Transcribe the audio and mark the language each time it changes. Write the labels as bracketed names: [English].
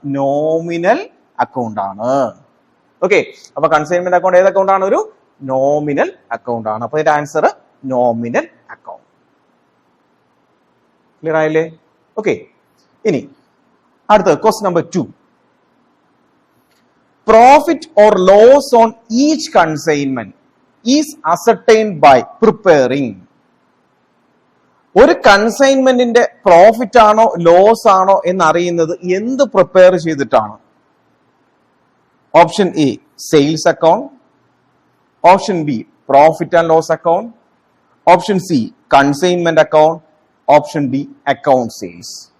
[Malayalam] Nominal account ആണ്. Okay, അപ്പൊ consignment account ഏത് അക്കൗണ്ട് ആണ്? ഒരു നോമിനൽ അക്കൗണ്ട് ആണ്. അപ്പൊ ഇതിന്റെ ആൻസർ നോമിനൽ അക്കൗണ്ട്. ക്ലിയർ ആയില്ലേ? ഓക്കെ, ഇനി അടുത്ത question number 2. [English] Profit or loss on each consignment is ascertained by preparing. [Malayalam] ഒരു കൺസൈൻമെന്റിന്റെ പ്രോഫിറ്റ് ആണോ ലോസ് ആണോ എന്നറിയുന്നത് എന്ത് പ്രിപ്പയർ ചെയ്തിട്ടാണ്? Option A, sales account. Option B, profit and loss account. Option C, consignment account. Option D, account sales.